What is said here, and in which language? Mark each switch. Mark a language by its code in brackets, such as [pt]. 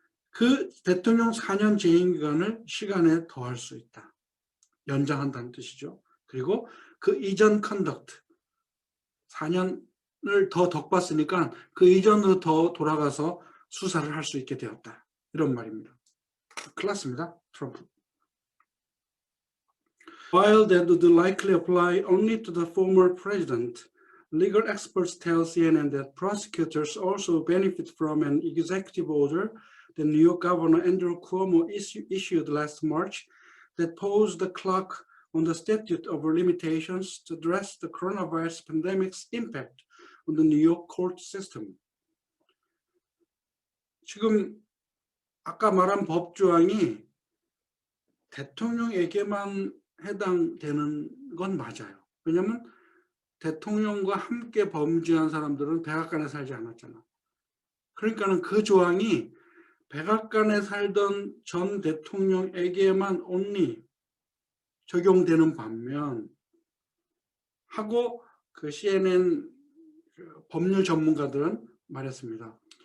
[ko] 그 대통령 4년 재임 기간을 시간에 더 할 수 있다. 연장한다는 뜻이죠. 그리고 그 이전 컨덕트 4년을 더 덕봤으니까 그 이전으로 더 돌아가서 수사를 할 수 있게 되었다. 이런 말입니다. 클났습니다. 트럼프. [en] While that would likely apply only to the former president, legal experts tell CNN that prosecutors also benefit from an executive order that New York Governor Andrew Cuomo issued last March that posed the clock on the statute of limitations to address the coronavirus pandemic's impact on the New York court system. [ko] 지금 아까 말한 법조항이 대통령에게만 해당되는 건 맞아요. 왜냐하면 대통령과 함께 범죄한 사람들은 백악관에 살지 않았잖아. 그러니까는 그 조항이 백악관에 살던 전 대통령에게만 only 적용되는 반면 하고 그 CNN 법률 전문가들은 말했습니다.